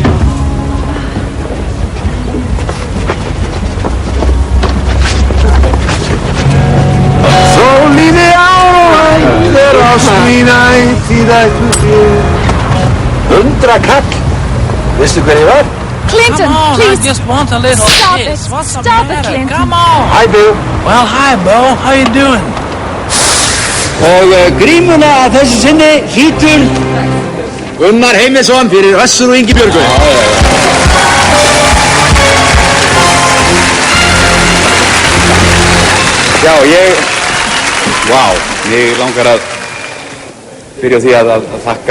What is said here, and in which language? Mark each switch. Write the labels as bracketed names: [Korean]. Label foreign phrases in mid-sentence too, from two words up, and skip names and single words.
[Icelandic] Þó líði á æðir ást mín ætíð ættu þér. 100 kall. Veistu hver ég var? [English] Come Clinton, on, please. I just want a little Stop kiss. it. What's the Stop it, matter? Clinton. Come on. Hi, Bill. Well, hi, Bo. How you doing? [Icelandic] Og grímuna að þessu sinni hlýtur Gunnar Heimisson fyrir Össur og Ingibjörgu. Já, mig langar að byrja á því að þakka.